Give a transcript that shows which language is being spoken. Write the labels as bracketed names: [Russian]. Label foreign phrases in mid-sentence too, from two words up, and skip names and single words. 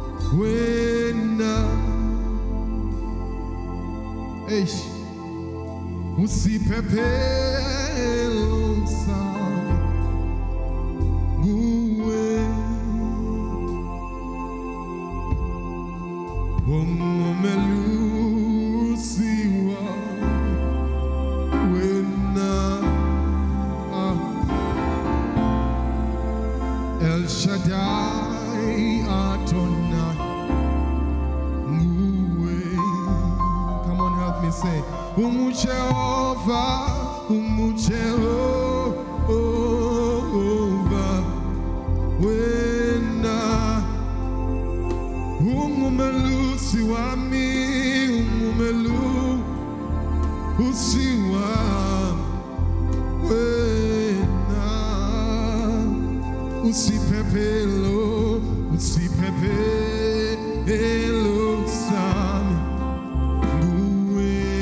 [Swati] wena eish usiphephelo sami nguwe ungumelusi wami wena El Shaddai Adonai nguwe. [English] Come on, help me say Jehovah, Jehovah, [Swati] wena ungumelusi wami, ungumelusi wami, wena usiphephelo sami nguwe